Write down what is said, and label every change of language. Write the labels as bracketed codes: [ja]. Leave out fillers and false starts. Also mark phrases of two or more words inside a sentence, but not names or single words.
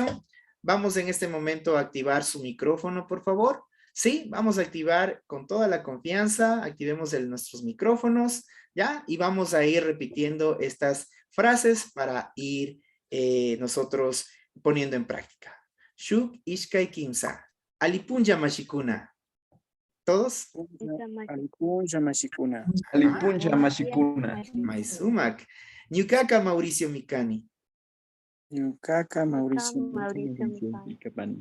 [es] Vamos en este momento a activar su micrófono, por favor. Sí, vamos a activar con toda la confianza, activemos nuestros micrófonos, ¿ya? Y vamos a ir repitiendo estas frases para ir nosotros poniendo en práctica. [qu] Shuk Ishkai Kimsa. Alipunja Mashikuna. [es] ¿Todos? [qu] Alipunja Mashikuna. Alipuncha Mashikuna. Maisumak. Nyukaka Mauricio Mikani. Ñuqaqa Mauricio Mikani.